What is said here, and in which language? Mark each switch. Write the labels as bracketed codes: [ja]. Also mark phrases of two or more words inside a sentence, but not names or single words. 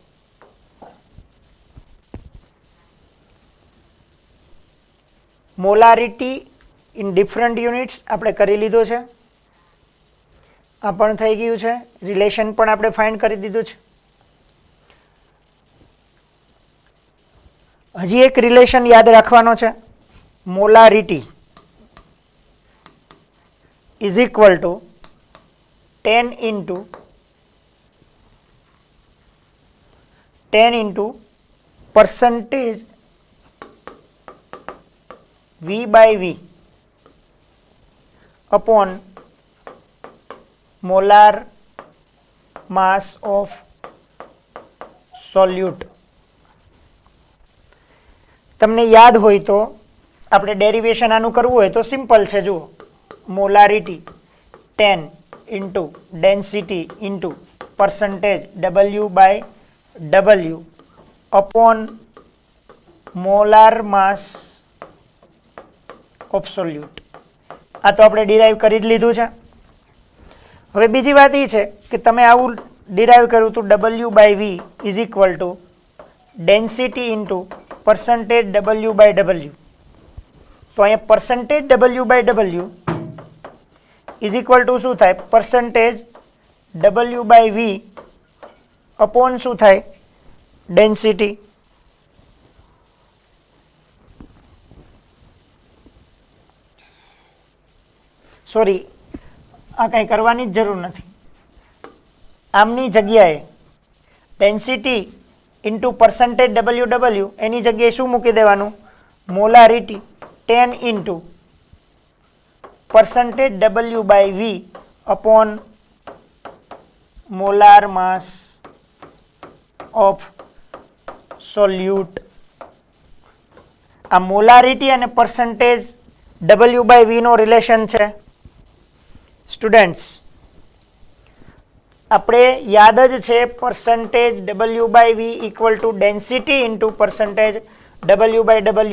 [en] molarity in different units [gu] આપણે કરી લીધો છે. આ પણ થઈ ગયું છે. રિલેશન પણ આપણે ફાઇન્ડ કરી દીધું છે. હજી એક રિલેશન યાદ રાખવાનો છે. [en] મોલારિટી is equal to 10 into percentage V/V upon molar mass of solute. [gu] તમને યાદ હોય તો આપણે ડેરિવેશન આનું કરવું હોય તો સિમ્પલ છે. [en] જુઓ, મોલારિટી 10 into density into percentage W/W upon molar mass of solute. [gu] આ તો આપણે ડિરાઈવ કરી જ લીધું છે. હવે બીજી વાત એ છે કે તમે આવું ડિરાઈવ કર્યું તો [en] W/V is equal to density into percentage W/W. [gu] તો અહીંયા [en] percentage W/W is equal to [gu] શું થાય? [en] percentage W/V upon [gu] શું થાય? density. સોરી, આ કંઈ કરવાની જ જરૂર નથી. આમની જગ્યાએ [en] density into percentage W/W [gu] એની જગ્યાએ શું મૂકી દેવાનું? [en] molarity 10 into percentage W/V upon molar mass of solute. [gu] આ મોલારિટી અને [en] percentage W/V [gu] નો રિલેશન છે. સ્ટુડન્ટ્સ, આપણે યાદ જ છે [en] percentage W/V equal to density into percentage W/W.